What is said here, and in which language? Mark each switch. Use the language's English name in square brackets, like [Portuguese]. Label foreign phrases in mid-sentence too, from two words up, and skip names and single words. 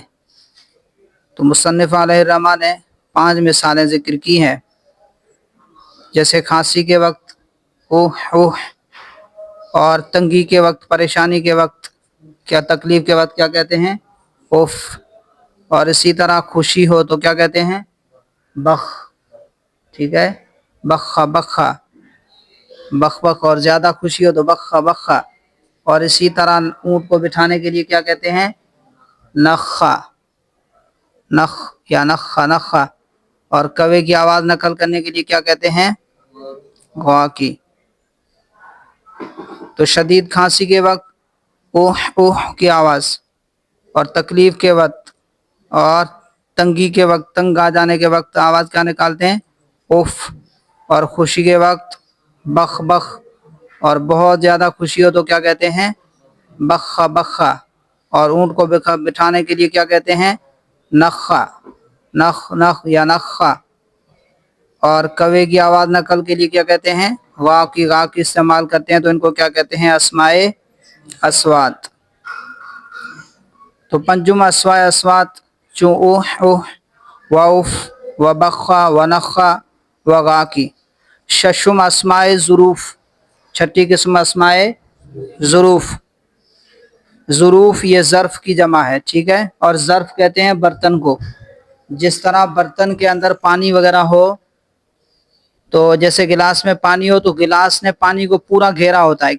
[Urdu] تو مصنف علیہ الرحمہ نے 5 مثالیں ذکر کی ہیں، جیسے کھانسی کے وقت اوہ اوہ، اور تنگی کے وقت، پریشانی کے وقت، کیا تکلیف کے وقت کیا کہتے ہیں؟ اوف۔ اور اسی طرح خوشی ہو تو کیا کہتے ہیں؟ بخ۔ ٹھیک ہے، بخا بخا بخ بخ، اور زیادہ خوشی ہو تو بخا بخا۔ اور اسی طرح اونٹ کو بٹھانے کے لیے کیا کہتے ہیں؟ نخا نخ یا نخا نخا۔ اور کوے کی آواز نقل کرنے کے لیے کیا کہتے ہیں؟ غوا کی۔ تو شدید کھانسی کے وقت اوہ اوہ کی آواز، اور تکلیف کے وقت اور تنگی کے وقت، تنگ آ جانے کے وقت آواز کیا نکالتے ہیں؟ اوف۔ اور خوشی کے وقت بخ بخ، اور بہت زیادہ خوشی ہو تو کیا کہتے ہیں؟ بخا بخا۔ اور اونٹ کو بٹھانے کے لیے کیا کہتے ہیں؟ نخا نخ نخ یا نخا۔ اور کوے کی آواز نقل کے لیے کیا کہتے ہیں؟ غا کی استعمال کرتے ہیں، تو ان کو کیا کہتے ہیں؟ اسماء اصوات۔ [Persian] تو پنجم اسماء اصوات چون اوہ اوہ و اوف و بخا و نخا و غا کی۔ ششم اسماء ظروف، [Urdu] 6ٹھی قسم اسماء ظروف۔ ظروف یہ ظرف کی جمع ہے، ٹھیک ہے، اور ظرف کہتے ہیں برتن کو۔ جس طرح برتن کے اندر پانی وغیرہ ہو، تو جیسے گلاس میں پانی ہو تو گلاس نے پانی کو پورا گھیرا ہوتا ہے۔